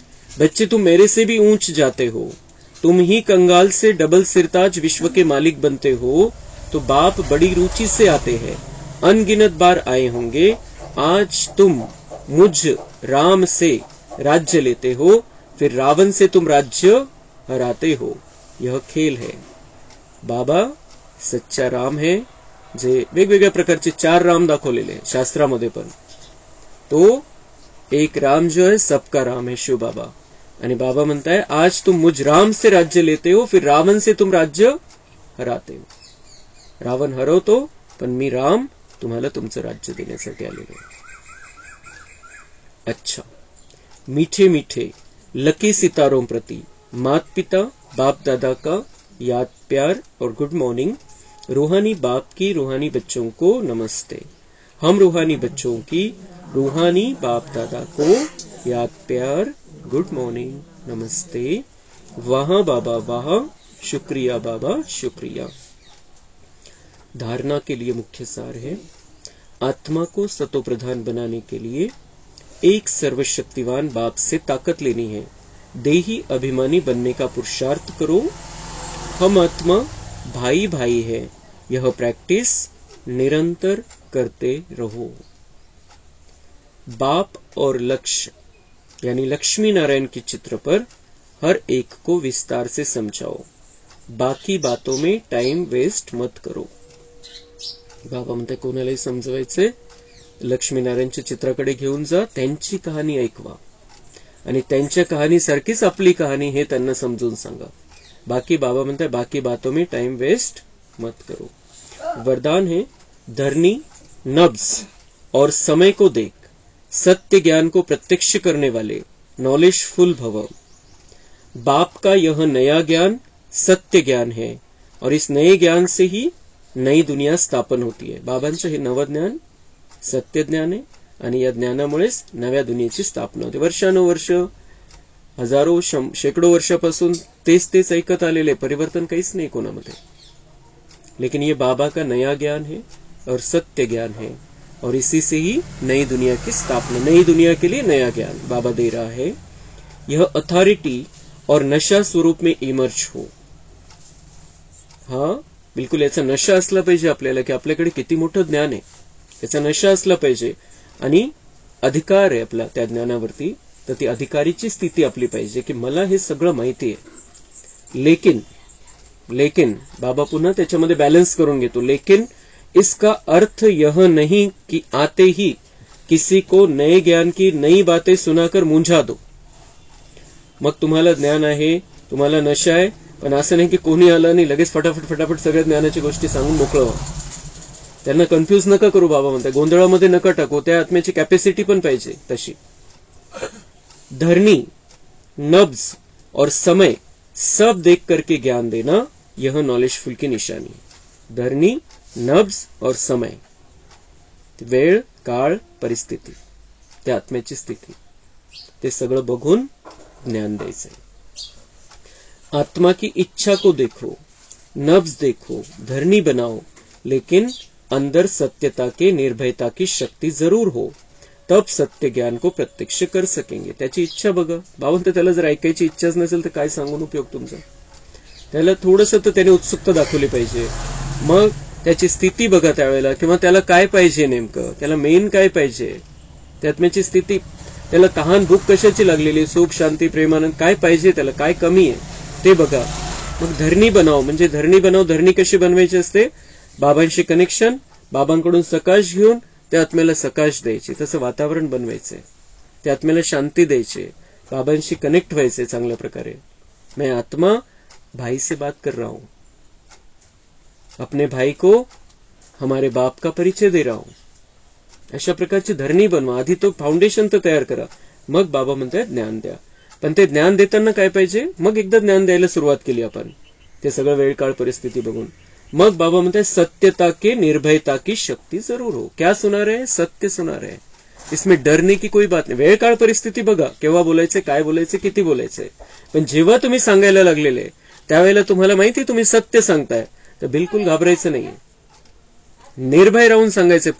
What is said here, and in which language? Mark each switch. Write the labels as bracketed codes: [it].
[hi] बच्चे तुम मेरे से भी ऊंच जाते हो, तुम ही कंगाल से डबल सिरताज विश्व के मालिक बनते हो, तो बाप बड़ी रुचि से आते हैं, अनगिनत बार आए होंगे। आज तुम मुझ राम से राज्य लेते हो, फिर रावण से तुम राज्य हराते हो, यह खेल है। बाबा सच्चा राम है, [mr] जे वेगवेगळ्या प्रकारचे 4 राम दाखवलेले आहे शास्त्रामध्ये पण, [hi] तो एक राम जो है सबका राम है, शिव बाबा। [mr] आणि बाबा म्हणताय, [hi] आज तुम मुझ राम से राज्य लेते हो, फिर रावण से तुम राज्य हराते हो। [mr] रावण हरवतो, पण मी राम तुम्हाला तुमचं राज्य देण्यासाठी आलेलो आहे। [hi] अच्छा, मीठे मीठे लकी सितारों प्रति मात पिता बाप दादा का याद प्यार और गुड मॉर्निंग। रूहानी बाप की रूहानी बच्चों को नमस्ते। हम रूहानी बच्चों की रूहानी बाप दादा को याद प्यार गुड मॉर्निंग, नमस्ते, वाह बाबा वाह, शुक्रिया बाबा शुक्रिया। धारणा के लिए मुख्य सार है, आत्मा को सतोप्रधान बनाने के लिए एक सर्वशक्तिवान बाप से ताकत लेनी है। देही अभिमानी बनने का पुरुषार्थ करो। हम आत्मा भाई भाई है, यह प्रैक्टिस निरंतर करते रहो। बाप और लक्ष्य यानी लक्ष्मी नारायण के चित्र पर हर एक को विस्तार से समझाओ। बाकी बातों में टाइम वेस्ट मत करो। [mr] बाबा म्हणते कोणालाही समजवायचे, लक्ष्मीनारायणच्या चित्राकडे घेऊन जा, त्यांची कहाणी ऐकवा आणि त्यांच्या कहाणीसारखीच आपली कहाणी हे त्यांना समजून सांगा। बाकी बाबा म्हणते [hi] बाकी बातों में टाइम वेस्ट मत करो। वरदान है, धरनी, नब्ज और समय को देख सत्य ज्ञान को प्रत्यक्ष करने वाले नॉलेजफुल भव। बाप का यह नया ज्ञान सत्य ज्ञान है और इस नए ज्ञान से ही नई दुनिया स्थापन होती है। [mr] बाबांचं हे नवज्ञान सत्य ज्ञान आहे आणि या ज्ञानामुळेच नव्या दुनियेची स्थापना होते। वर्षानुवर्ष हजारो शेकडो वर्षापासून तेच ऐकत आलेले, परिवर्तन काहीच नाही कोणामध्ये। [hi] लेकिन ये बाबा का नया ज्ञान है और सत्य ज्ञान है और इसी से ही नई दुनिया की स्थापना, नई दुनिया के लिए नया ज्ञान बाबा दे रहा है। यह अथॉरिटी और नशा स्वरूप में इमर्ज हो। [mr] हा बिलकुल याचा नशा असला पाहिजे आपल्याला की आपल्याकडे किती मोठं ज्ञान आहे, याचा नशा असला पाहिजे आणि अधिकार आहे आपला त्या ज्ञानावरती। तर ती अधिकारीची स्थिती आपली पाहिजे की मला हे सगळं माहिती आहे, लेकिन बाबा पुन्हा त्याच्यामध्ये बॅलन्स करून घेतो। [hi] लेकिन इसका अर्थ यह नहीं कि आते ही किसी को नए ज्ञान की नई बातें सुनाकर मुंझा दो। [mr] मग तुम्हाला ज्ञान आहे, तुम्हाला नशा आहे, पण असं नाही की कोणी आलं आणि लगेच फटाफट सगळ्या ज्ञानाची गोष्टी सांगून मोकळं व्हा। त्यांना कन्फ्यूज नका करू बाबा म्हणतात, गोंधळामध्ये नका टाकू। त्या आत्म्याची कॅपॅसिटी पण पाहिजे तशी। [hi] धरनी, नब्ज और समय सब देख करके ज्ञान देना, यह नॉलेजफुल की निशानी। धरनी, नब्ज और समय, [mr] वेळ, काळ, परिस्थिती, त्या आत्म्याची स्थिती, ते सगळं बघून ज्ञान द्यायचंय। [hi] आत्मा की इच्छा को देखो, नब्ज देखो, धरनी बनाओ, लेकिन अंदर सत्यता के निर्भयता की शक्ति जरूर हो, तब सत्य ज्ञान को प्रत्यक्ष कर सकेंगे। [mr] त्याची इच्छा बघा। बाबा त्याला जर ऐकायची इच्छाच नसेल तर काय सांगून उपयोग तुमचा। त्याला थोडंसं तर त्याने उत्सुकता दाखवली पाहिजे। मग त्याची स्थिती बघा त्यावेळेला, किंवा त्याला काय पाहिजे नेमकं, त्याला मेन काय पाहिजे, त्यात्म्याची स्थिती, त्याला तहान भूक कशाची लागलेली, सुख शांती प्रेमानंद काय पाहिजे, त्याला काय कमी आहे ते बघा। मग धरणी बनाव, म्हणजे धरणी बनाव, धरणी कशी बनवायची असते, बाबांशी कनेक्शन, बाबांकडून सकाश घेऊन त्या आत्म्याला सकाश द्यायची, तसं वातावरण बनवायचंय, त्या आत्म्याला शांती द्यायची, बाबांशी कनेक्ट व्हायचंय चांगल्या प्रकारे। [hi] मैं आत्मा भाई से बात कर रहा हूं, अपने भाई को हमारे बाप का परिचय दे रहा हूं। [mr] अशा प्रकारची धरणी बनवा। आधी तो फाउंडेशन तर तयार करा, मग बाबा म्हणतात ज्ञान द्या। पण ते ज्ञान देताना काय पाहिजे, मग एकदा ज्ञान द्यायला सुरुवात केली आपण, ते सगळं वेळ काळ परिस्थिती बघून, मग बाबा म्हणते [hi] सत्यता के निर्भयता की शक्ति जरूर हो। क्या सुना रहे, सत्य सुना रहे, इसमें डरने की कोई बात [mr] नाही। वेळ काळ परिस्थिती बघा, केव्हा बोलायचे, काय बोलायचे, किती बोलायचे, पण जेव्हा तुम्ही सांगायला लागलेले त्यावेळेला तुम्हाला माहिती तुम्ही सत्य सांगताय, तर बिलकुल घाबरायचं नाहीये, निर्भय राहून सांगायचे।